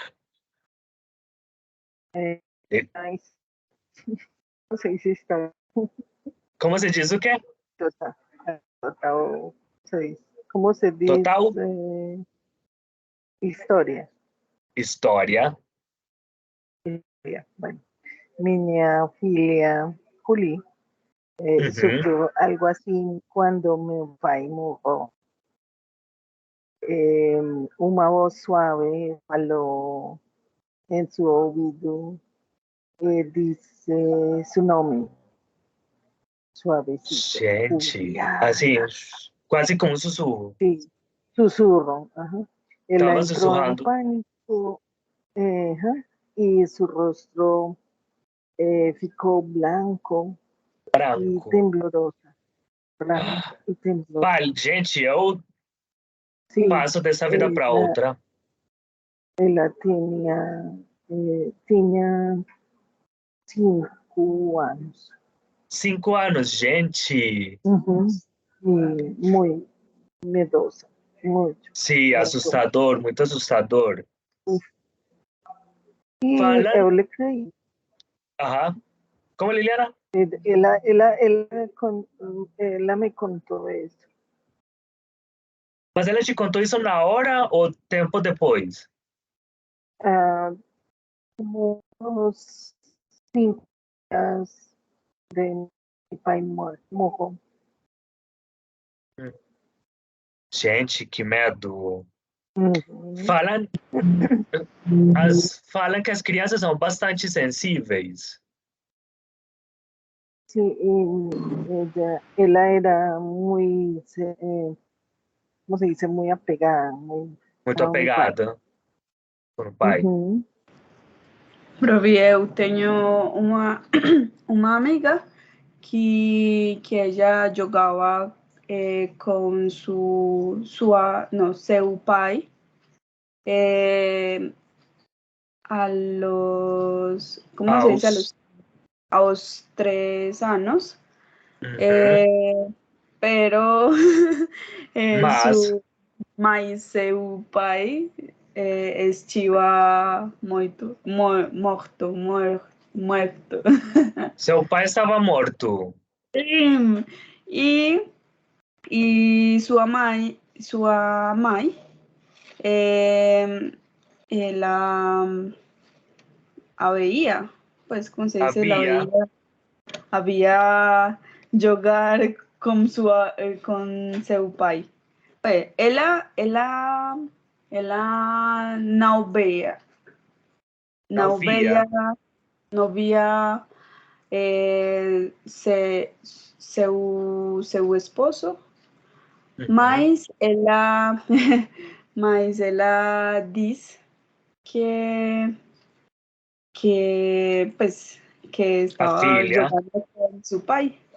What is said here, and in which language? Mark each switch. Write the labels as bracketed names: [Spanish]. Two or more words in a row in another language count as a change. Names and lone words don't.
[Portuguese] Mas, não sei se está. Como você diz o quê? Total. Como se diz? Total? História. História. [Spanish] Bueno, [Portuguese] minha filha [Spanish] Juli sufrió algo así cuando mi pai murió. Una voz suave faló en su oído dice su nome. Suavecito. [Portuguese] Gente, Juliana. assim, quase como um sussurro. [Spanish] Sí, susurro. Ajá. Él [Portuguese] Tava [Spanish] entró en [Portuguese] sussurrando. [Spanish] pánico y su rostro ficou blanco y [Portuguese] Branco. [Spanish] temblorosa. Branco y temblorosa. [Portuguese] Pai, gente, eu [Spanish] Sí, [Portuguese] passo dessa vida para outra. [Spanish] ella tenía 5 años. [Portuguese] 5 anos, gente. [Spanish] Ujú. Y muy miedosa, mucho. [Portuguese] Sim, assustador, muito assustador. [Spanish] Y [Portuguese] Fala. [Spanish] yo le creí. [Portuguese] Aham. Como, Liliana? [Spanish] Ella me contó eso. [Portuguese] Mas ela te contou isso na hora ou tempo depois? [Spanish] Como unos 5 días de mi [Portuguese] pai morreu. Gente, que medo. Uhum. Falam que as crianças são bastante sensíveis. [Spanish] Sí, ella era muy, ¿cómo se dice? Muy apegada. [Portuguese] Muito [Spanish] a un pai. [Portuguese] apegada com o pai. Uhum. Provi, eu tenho uma amiga que ela jogava com seu pai [Spanish] ¿cómo se dice? [Portuguese] Aos 3 anos. Pero mas seu pai estiva morto. Seu pai estava morto. Sim. E sua mãe ela a veía, [Spanish] pues como se dice, la veía, había [Portuguese] jogar con seu pai. Pues, ela não via seu esposo, mas ela diz que pues que estava jogando com seu pai.